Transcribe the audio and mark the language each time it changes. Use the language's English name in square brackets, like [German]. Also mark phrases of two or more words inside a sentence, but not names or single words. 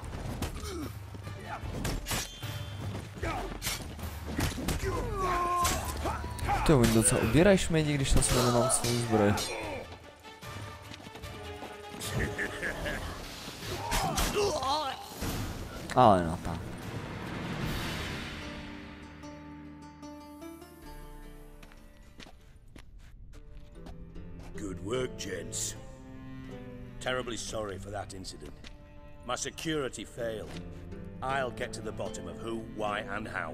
[Czech] To oni docela ubírají šmejdi, když na sebe nemám svou zbroj. Ale no tak. [English] Good work, gents. Terribly sorry for that incident. My security failed. I'll get to the bottom of who, why, and how.